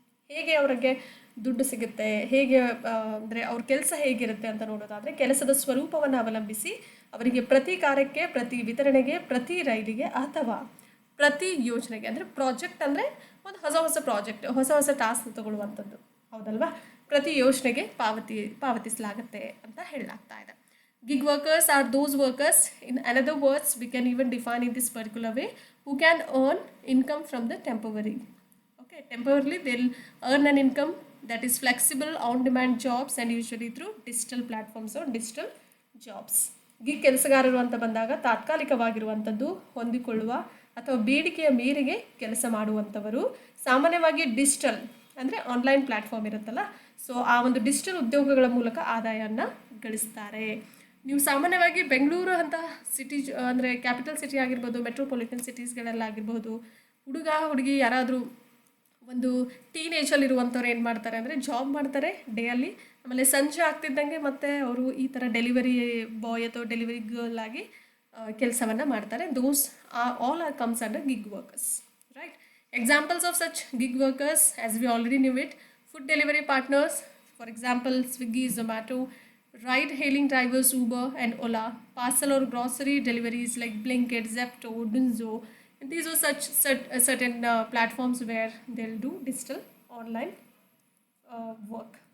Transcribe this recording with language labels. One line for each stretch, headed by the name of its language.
Kannada: ಹೇಗೆ ಅವರಿಗೆ ದುಡ್ಡು ಸಿಗುತ್ತೆ, ಹೇಗೆ ಅಂದರೆ ಅವ್ರ ಕೆಲಸ ಹೇಗಿರುತ್ತೆ ಅಂತ ನೋಡೋದಾದರೆ, ಕೆಲಸದ ಸ್ವರೂಪವನ್ನು ಅವಲಂಬಿಸಿ ಅವರಿಗೆ ಪ್ರತಿ ಕಾರ್ಯಕ್ಕೆ, ಪ್ರತಿ ವಿತರಣೆಗೆ, ಪ್ರತಿ ರೈಲಿಗೆ ಅಥವಾ ಪ್ರತಿ ಯೋಜನೆಗೆ, ಅಂದರೆ ಪ್ರಾಜೆಕ್ಟ್ ಅಂದರೆ ಒಂದು ಹೊಸ ಪ್ರಾಜೆಕ್ಟ್, ಹೊಸ ಟಾಸ್ಕ್ ತಗೊಳ್ಳುವಂಥದ್ದು, ಹೌದಲ್ವಾ? ಪ್ರತಿ ಯೋಜನೆಗೆ ಪಾವತಿಸಲಾಗುತ್ತೆ ಅಂತ ಹೇಳಲಾಗ್ತಾ ಇದೆ.
English: Gig workers are those workers, in another words we can even define in this particular way, who can earn income from the temporary. Okay, temporarily they'll earn an income that is flexible, on-demand jobs and usually through digital platforms or digital jobs.
Kannada: Gig ಕೆಲಸಗಾರರು ಅಂತ ಬಂದಾಗ ತಾತ್ಕಾಲಿಕವಾಗಿರುವಂಥದ್ದು, ಹೊಂದಿಕೊಳ್ಳುವ ಅಥವಾ ಬೇಡಿಕೆಯ ಮೇರೆಗೆ ಕೆಲಸ ಮಾಡುವಂಥವರು, ಸಾಮಾನ್ಯವಾಗಿ digital ಅಂದರೆ ಆನ್ಲೈನ್ ಪ್ಲ್ಯಾಟ್ಫಾರ್ಮ್ ಇರುತ್ತಲ್ಲ, ಸೊ ಆ ಒಂದು ಡಿಜಿಟಲ್ ಉದ್ಯೋಗಗಳ ಮೂಲಕ ಆದಾಯವನ್ನು ಗಳಿಸ್ತಾರೆ. ನೀವು ಸಾಮಾನ್ಯವಾಗಿ ಬೆಂಗಳೂರು ಅಂತ ಸಿಟಿ ಅಂದರೆ ಕ್ಯಾಪಿಟಲ್ ಸಿಟಿ ಆಗಿರ್ಬೋದು, ಮೆಟ್ರೋಪಾಲಿಟನ್ ಸಿಟೀಸ್ಗಳಲ್ಲಾಗಿರ್ಬೋದು, ಹುಡುಗಿ ಯಾರಾದರೂ ಒಂದು ಟೀನೇಜಲ್ಲಿರುವಂಥವ್ರು ಏನು ಮಾಡ್ತಾರೆ ಅಂದರೆ ಜಾಬ್ ಮಾಡ್ತಾರೆ ಡೇಯಲ್ಲಿ, ಆಮೇಲೆ ಸಂಜೆ ಆಗ್ತಿದ್ದಂಗೆ ಮತ್ತೆ ಅವರು ಈ ಥರ ಡೆಲಿವರಿ ಬಾಯ್ ಅಥವಾ ಡೆಲಿವರಿ ಗರ್ಲ್ ಆಗಿ ಕೆಲಸವನ್ನು ಮಾಡ್ತಾರೆ.
English: Those all are comes under gig workers, right? Examples of such gig workers, as we already knew it, food delivery partners, for example Swiggy, Zomato, ride hailing drivers Uber and Ola, parcel or grocery deliveries like Blinkit, Zepto, Dunzo. And these are certain platforms where they'll do digital online work.